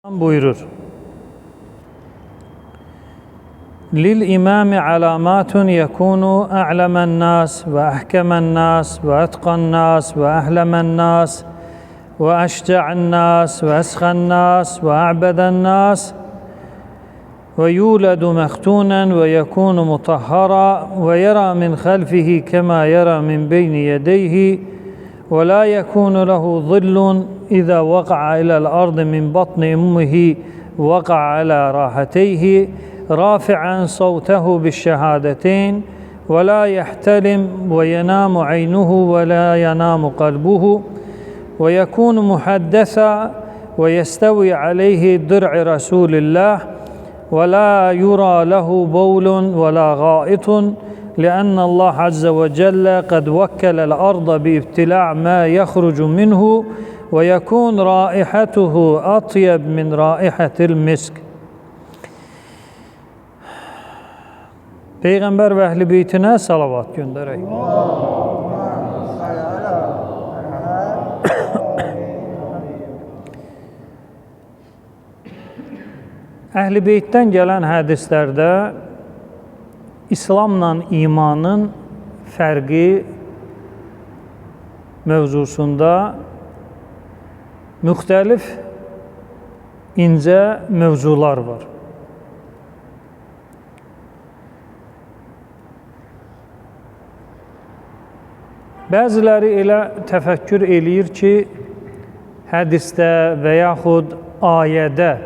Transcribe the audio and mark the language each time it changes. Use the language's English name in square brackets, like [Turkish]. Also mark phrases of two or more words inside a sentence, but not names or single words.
[Arabic] buyurur. للإمام علامات يكون أعلم الناس و أحكم الناس و أتقى الناس و أحلم الناس و أشجع الناس و أسخى الناس و أعبد الناس و يولد مختونا و يكون مطهرا و يرى من خلفه كما يرى من بين يديه و لا يكون له ظل إذا وقع إلى الأرض من بطن أمه وقع على راحتيه رافعا صوته بالشهادتين ولا يحتلم وينام عينه ولا ينام قلبه ويكون محدثا ويستوي عليه درع رسول الله ولا يرى له بول ولا غائط لأن الله عز وجل قد وكل الأرض بابتلاع ما يخرج منه ويكون رائحته أطيب من رائحة المسك. [Azerbaijani] Peygamber ve Ehl-i Beytine salavat göndereyim. Ehl-i Beyt'ten gelen hadislerde İslamla imanın fərqi mövzusunda müxtəlif incə mövzular var. Bəziləri elə təfəkkür eləyir ki, hədisdə və yaxud ayədə